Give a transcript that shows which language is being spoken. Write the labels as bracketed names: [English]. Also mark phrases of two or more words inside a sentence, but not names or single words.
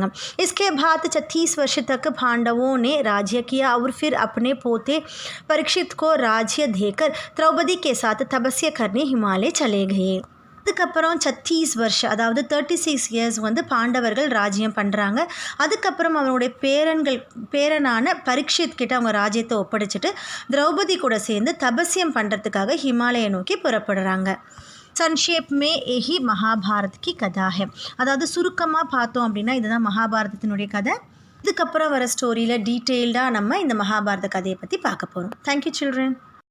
[Hindi] इसके बाद 36 वर्ष तक पांडवों ने राज्य किया और फिर अपने पोते परीक्षित को राज्य देकर द्रौपदी के साथ तपस्या करने हिमालय चले गए. [Tamil] அதுக்கப்புறம் 36 வருஷம், அதாவது 36 இயர்ஸ் வந்து பாண்டவர்கள் ராஜ்யம் பண்ணுறாங்க. அதுக்கப்புறம் அவங்களுடைய பேரனான பரீட்சித் கிட்ட அவங்க ராஜ்யத்தை ஒப்படைச்சிட்டு திரௌபதி கூட சேர்ந்து தபஸ்யம் பண்ணுறதுக்காக ஹிமாலயை நோக்கி புறப்படுறாங்க. [Hindi] संक्षेप में यही महाभारत की कथा है. [Tamil] அதாவது சுருக்கமாக பார்த்தோம் அப்படின்னா இதுதான் மகாபாரதத்தினுடைய கதை. இதுக்கப்புறம் வர [English] storyல detailedஆக [Tamil] நம்ம இந்த மகாபாரத கதையை பற்றி பார்க்க போகிறோம். [English] thank you children.